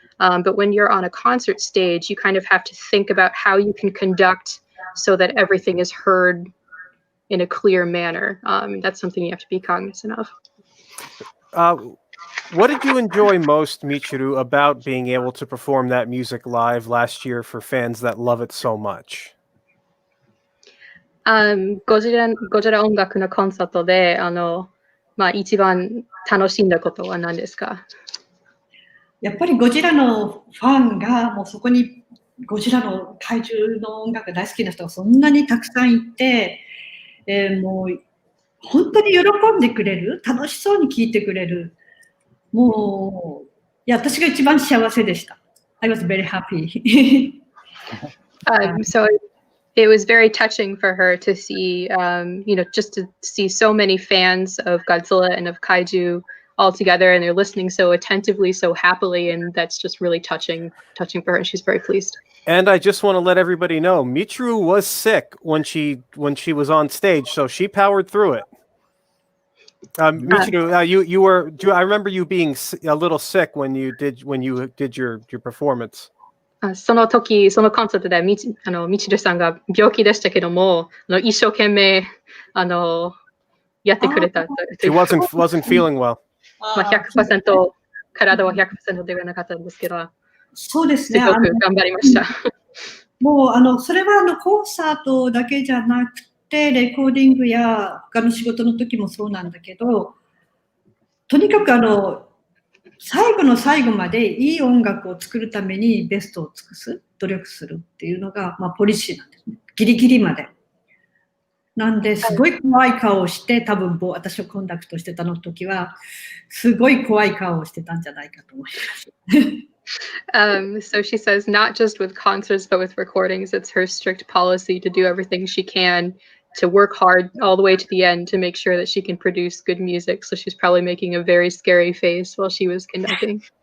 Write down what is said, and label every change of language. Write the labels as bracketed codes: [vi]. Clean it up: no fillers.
[en] But when you're on a concert stage, you kind of have to think about how you can conduct so that everything is heard in a clear manner. That's something you have to be cognizant of. What did you enjoy most, Michiru, about being able to perform that music live last year for fans that love it so much? [ja] ゴジラ音楽のコンサートで一番楽しんだことは何ですか？やっぱりゴジラのファンがもうそこにゴジラの怪獣の音楽が大好きな人がそんなにたくさんいて、もう本当に喜んでくれる、楽しそうに聴いてくれる。もう私が一番幸せでした。 [en] I was very happy. So it was very touching for her to see, just to see so many fans of Godzilla and of Kaiju all together, and they're listening so attentively, so happily, and that's just really touching for her, and she's very pleased. And I just want to let everybody know, Michiru was sick when she was on stage, so she powered through it. Michiru, you were. I remember you being a little sick when you did your performance. [ja] その時、そのコンサートでミチルさんが病気でしたけども、一生懸命やってくれた。 [en] She wasn't feeling well. [ja] 100%体は100%ではなかったんですけど、そうですね。すごく頑張りました。もうそれはコンサートだけじゃなくて、レコーディングや他の仕事の時もそうなんだけど、とにかく最後の最後までいい音楽を作るためにベストを尽くす、努力するっていうのが、ポリシーなんですね。ギリギリまで。なんで、すごい怖い顔をして、多分私をコンダクトしてたの時は、すごい怖い顔をしてたんじゃないかと思います。 [en] So she says not just with concerts, but with recordings, it's her strict policy to do everything she can to work hard all the way to the end to make sure that she can produce good music. So she's probably making a very scary face while she was conducting.